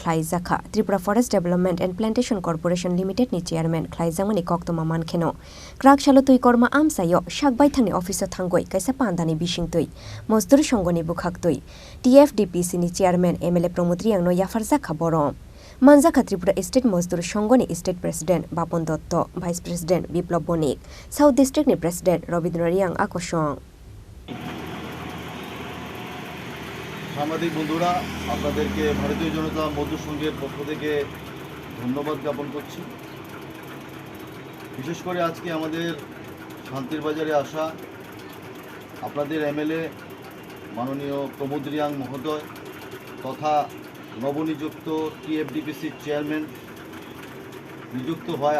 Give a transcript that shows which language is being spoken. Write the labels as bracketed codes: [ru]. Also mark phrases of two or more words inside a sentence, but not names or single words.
[trp] Khlaijakha Tripura Forest Development and Plantation Corporation Limited ni chairman Khlaijakmani koktoma mankheno krak shalo tui korma amsayo shakbai thangni office thangoi kaisa pandani bishingtui mozdur songoni bukhaktui TFDPC ni chairman MLA Pramod Reang no yafarjakha borom Manjakha Tripura State Mozdur Songoni [en] State President [trp] Bapon Dotto [en] Vice President [trp] Biplab Bonik South District ni President Robindra Reang Akosong [bn] সাংবাদিক বন্ধুরা আপনাদেরকে ভারতীয় জনতা মজদুর সংঘের পক্ষ থেকে ধন্যবাদ জ্ঞাপন করছি। বিশেষ করে আজকে আমাদের শান্তির বাজারে আসা আপনাদের MLA মাননীয় প্রমোদ রিয়াং মহোদয় তথা নবনিযুক্ত TFDPC চেয়ারম্যান নিযুক্ত হয়।